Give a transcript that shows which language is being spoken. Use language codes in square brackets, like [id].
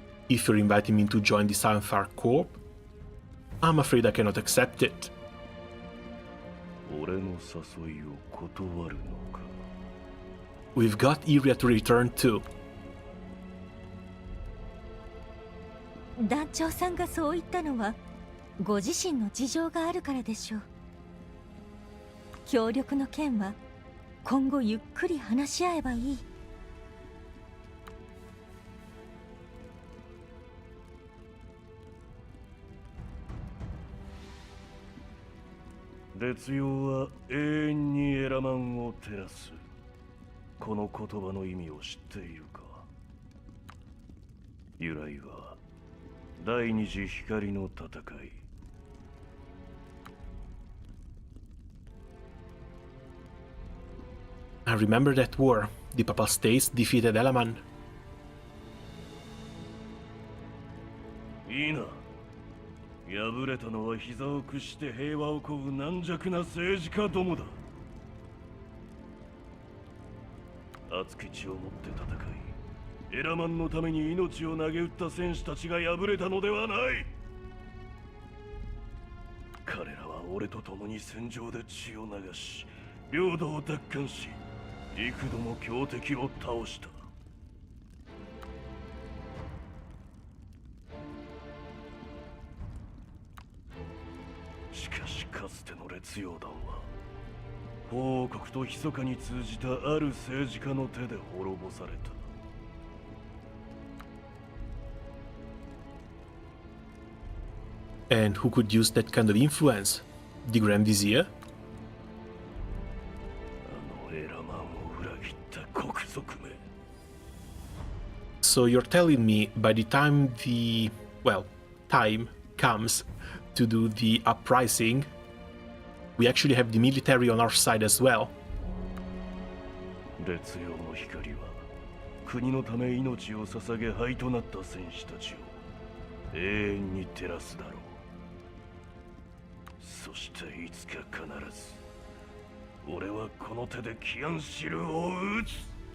[en] If you're inviting me to join the Sunfire Corps, I'm afraid I cannot accept it. [ja] 俺の誘いを断るのか。 [en] We've got Iria to return to. [ja] 団長さんがそう言ったのはご自身の事情があるからでしょう。協力の件は今後ゆっくり話し合えばいい。烈陽は永遠にエラマンを照らす。この言葉の意味を知っているか。由来は第二次光の戦い。 [en] I remember that war. The Papal States defeated Elaman. [ja] いいな。敗れたのは膝を屈して平和を乞う軟弱な政治家どもだ。熱き血を持って戦い、エラマンのために命を投げ打った戦士たちが敗れたのではない。彼らは俺と共に戦場で血を流し、領土を奪還し、幾度も強敵を倒した。しかしかつての列陽団は法王国と密かに通じたある政治家の手で滅ぼされた。 [en] And who could use that kind of influence? The Grand Vizier? [ja] あのエラマンを裏切った国族め。 [en] So you're telling me by the time the, well, time comes to do the uprising, we actually have the military on our side as well. [ja] 烈陽の光は国のため命を捧げ灰となった戦士たちを永遠に照らすだろう。そしていつか必ず俺はこの手でキアンシルを撃つ。